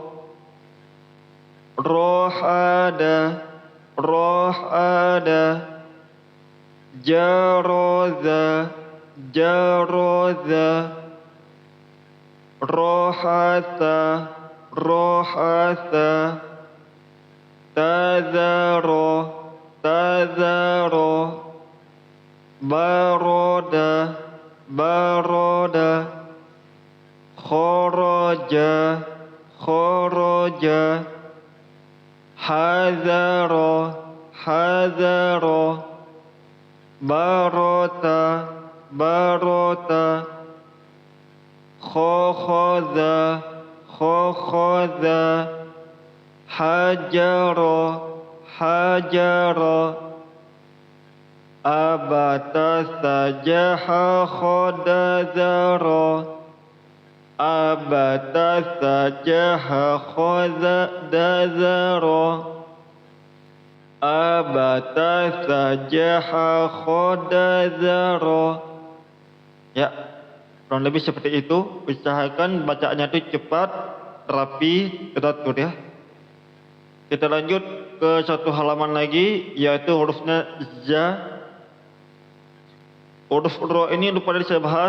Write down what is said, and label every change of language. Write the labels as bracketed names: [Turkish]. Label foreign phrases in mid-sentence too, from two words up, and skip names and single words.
[Indonesian] Rohada, rohada. Jaroza, jaroza. Rohata, rohata. Tazaro, tazaro. Baroda, baroda. Khoroja, khoroja. Hadara, hadara. Barota, barota. Khokhadha, khokhadha. Hajara, hajara. Abata sajaha khadadhara. Abata sajaha khadadhara. Abata sajaha khadadhara. Ya, kurang lebih seperti itu. Usahakan bacaannya itu cepat, rapi, teratur ya. Kita lanjut ke satu halaman lagi, yaitu hurufnya za. Huruf ro ini lupa tadi saya bahas.